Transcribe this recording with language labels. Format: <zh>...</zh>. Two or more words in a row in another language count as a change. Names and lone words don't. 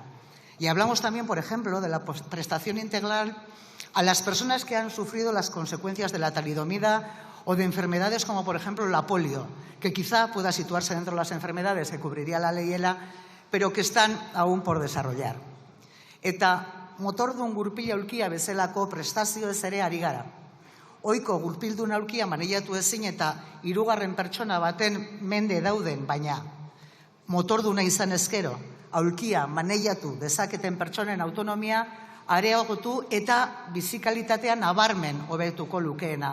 <es>Y hablamos también, por ejemplo, de la prestación integral a las personas que han sufrido las consecuencias de la talidomida o de enfermedades como, por ejemplo, la polio, que quizá pueda situarse dentro de las enfermedades que cubriría la ley ELA, pero que están aún por desarrollar.</es> <eu>Eta motordun gurpila aulkia bezalako prestazioez ere ari gara. Ohiko gurpildun aulkia maneiatu ezin eta hirugarren pertsona baten mende dauden, baina motorduna izan ezkero, aulkia maneiatu dezaketen pertsonen autonomia areagotu eta bizikalitatea nabarmen hobetuko lukeena.</eu>